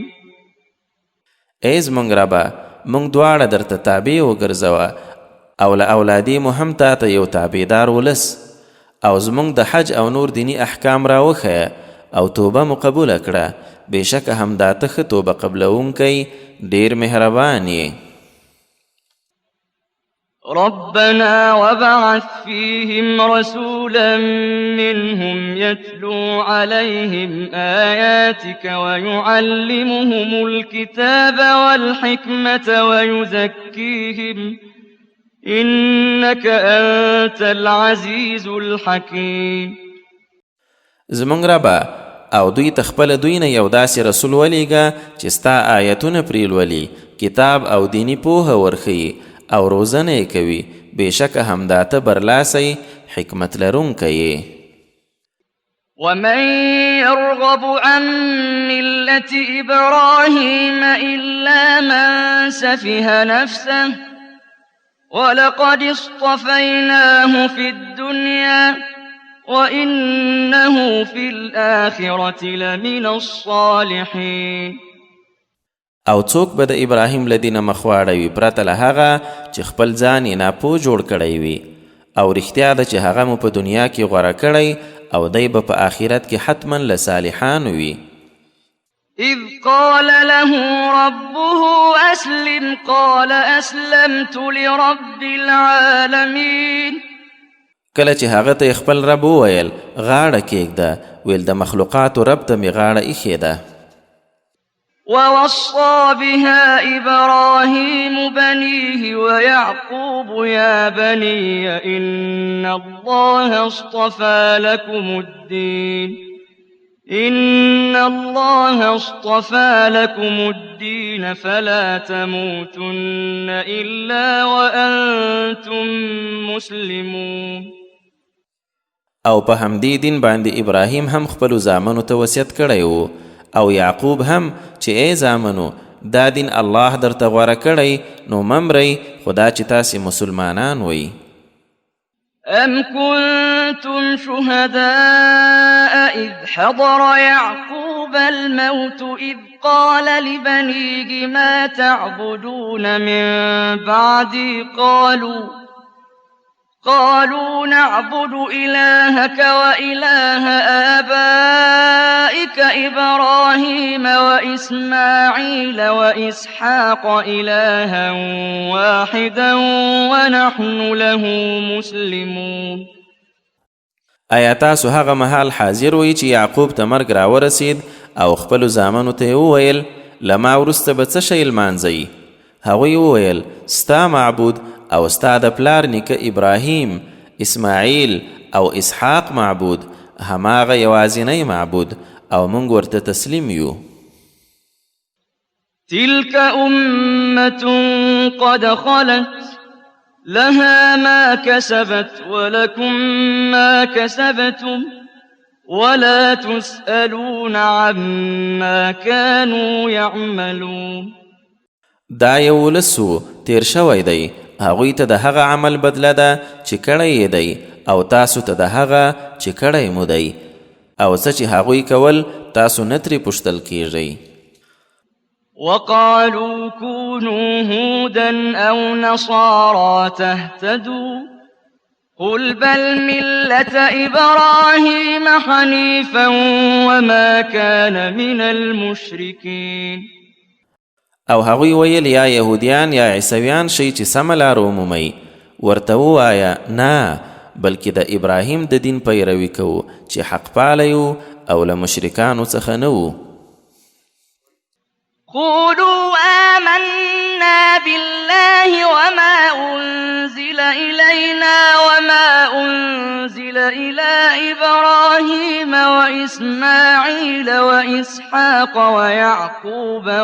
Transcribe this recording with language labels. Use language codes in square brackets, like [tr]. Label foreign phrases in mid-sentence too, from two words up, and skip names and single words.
[ps] ای زموږ ربه موږ دواړه درته تابع وګرځوه او له اولادې مو هم تا ته یو تابعدار ولس او زموږ د حج او نور دینی احکام راوښیه او توبه مو قبوله کړه بېشکه همدا ته ښه توبه قبلونکی ډېر مهربان یې. [ar] ربنا وبعث فيهم رسولا منهم يتلو عليهم آياتك ويعلمهم الكتاب والحكمة ويزكيهم إنك أنت العزيز الحكيم. [ps] زموږ ربه او دوی ته خپله دوی نه یو داسې رسول ولیږه چې ستا آیتونه پرې لولي کتاب او دینی پوهه ورښیي او روزنه یې کوي بېشکه همدا ته برلاسی حکمت لرونکی یې. [ar] ومن يرغب عن ملة إبراهيم إلا من سفه نفسه ولقد اصطفيناه في الدنيا وإنه في الآخرة لمن الصالحين. [ps] او څوک به د ابراهیم له دینه مخ واړوي پرته له هغه چې خپل ځان یې ناپوه جوړ کړی وي او رښتیا ده چې هغه مو په دنیا کې غوره کړی او دی به په آخرت کې حتما له صالحانو وي. [ar] إذ قال له ربه أسلم قال أسلمت لرب العالمين. [ps] کله چې هغه ته خپل رب وویل غاړه کېږده ویل د مخلوقاتو رب ته مې غاړه ایښې ده. [ar] ووصى بها إبراهيم بنيه ويعقوب يا بني إن الله اصطفى لكم الدين فلا تموتن إلا وأنتم مسلمون. [ps] او په همدې دین باندې ابراهیم هم خپلو زامنو ته وصیت کړی و او یعقوب هم چې ای زامنو دا دین الله درته غوره کړی نو ممرئ خدا چې تاسې مسلمانان وئ. [ar] أم كنتم شهداء إذ حضر يعقوب الموت إذ قال لبنيه ما تعبدون من بعدي قالوا نعبد إلهك وإله آبائك إبراهيم وإسماعيل وإسحاق إلها واحدا ونحن له مسلمون. [ps] آیا تاسو هغه مهال حاضر وئ چې یعقوب ته مرګ راورسید او خپلو زامنو ته یې وویل له ما وروسته به څه شی لمانځئ؟ هغوی وویل ستا معبود او ستا د پلار نیکه ابراهیم اسماعیل او اسحاق معبود هماغه یوازینی معبود او موږ ورته تسلیم یو. [ar] تلك أمة قد خلت لها ما كسبت ولكم ما كسبتم ولا تسألون عما كانوا يعملون. [ps] دا یو ولسو تیر شوی دی هغوی ته د هغه عمل بدله ده چې کړی یې دی او تاسو ته د هغه چې کړی مو دی او څه چې هغوی کول تاسو نه ترې پوښتل کیږئ. [ar] وقالوا كونوا هودا أو نصارى تهتدوا قل بل ملة إبراهيم حنيفا وما كان من المشركين. [ps] او هغوی ویل یا یهودیان یا عیسویان شئ چې سمه لار ومومئ ورته ووایه نه بلکې د ابراهیم د دین پیروي کوو چې حق پاله یو او له مشرکانو څخه نه وو. [ar] قولوا آمنا بالله وما أنزل إلينا وما أنزل إلى إبراهيم وإسماعيل وإسحاق ويعقوب